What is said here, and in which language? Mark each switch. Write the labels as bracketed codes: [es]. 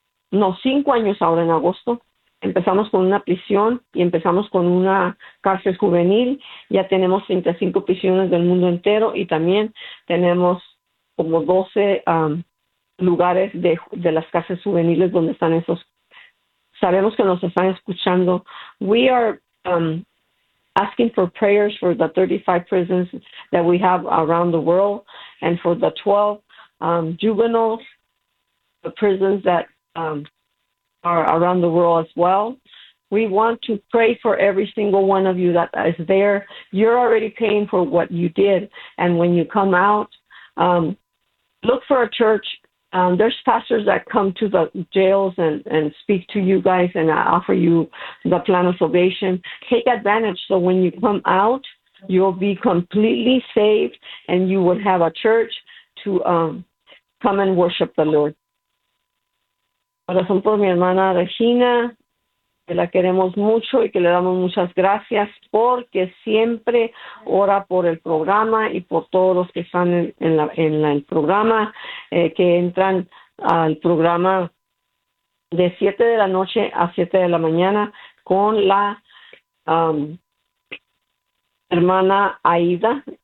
[es] No, 5 años ahora en agosto. Empezamos con una prisión y empezamos con una cárcel juvenil. Ya tenemos 35 prisiones del mundo entero y también tenemos como 12 lugares de las cárceles juveniles donde están esos. Sabemos que nos están escuchando. [en] We are asking for prayers for the 35 prisons that we have around the world and for the 12 juveniles, the prisons that are around the world as well. We want to pray for every single one of you that is there. You're already paying for what you did. And when you come out, look for a church. There's pastors that come to the jails and speak to you guys and offer you the plan of salvation. Take advantage so when you come out, you'll be completely saved and you would have a church to come and worship the Lord. [es] Oración por mi hermana Regina, que la queremos mucho y que le damos muchas gracias porque siempre ora por el programa y por todos los que están en el programa, que entran al programa de 7 de la noche a 7 de la mañana con la hermana Aida.